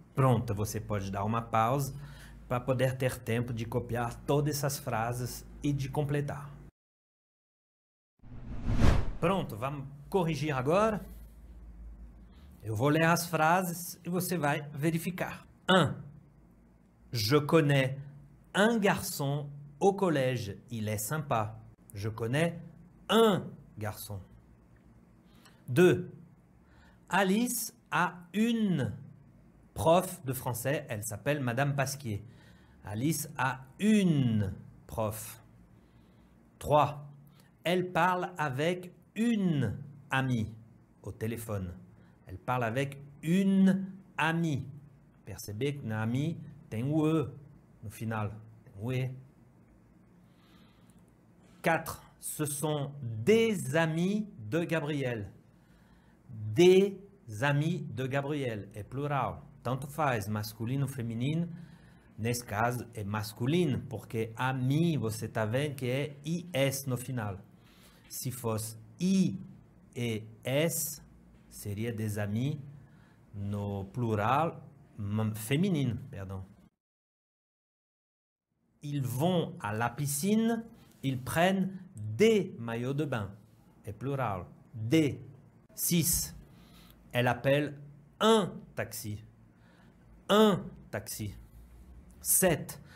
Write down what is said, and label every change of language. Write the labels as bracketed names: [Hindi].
[Portuguese] Pronto, você pode dar uma pausa para poder ter tempo de copiar todas essas frases e de completar. Pronto, vamos corrigir agora. Eu vou ler as frases e você vai verificar. 1. [French] Je connais un garçon au collège, il est sympa. Je connais un garçon. 2. Alice a une prof de français, elle s'appelle Madame Pasquier. Alice a une prof. 3. Elle parle avec une amie au téléphone. Elle parle avec une amie. [Portuguese] Percebez que na amie tem o E no final. Tem o E. 4. [French] Ce sont des amis de Gabriel. Des amis de Gabriel. [Portuguese] É plural. Tanto faz, masculino ou feminino. Nesse caso é masculino, porque ami, você está vendo que é IS no final. Se fosse I e S, seria des amis no plural feminino, perdão. [French] Ils vont à la piscine, ils prennent des maillots de bain. [Portuguese] É plural. [French] Des. 6. Elle appelle un taxi. Un taxi. 7.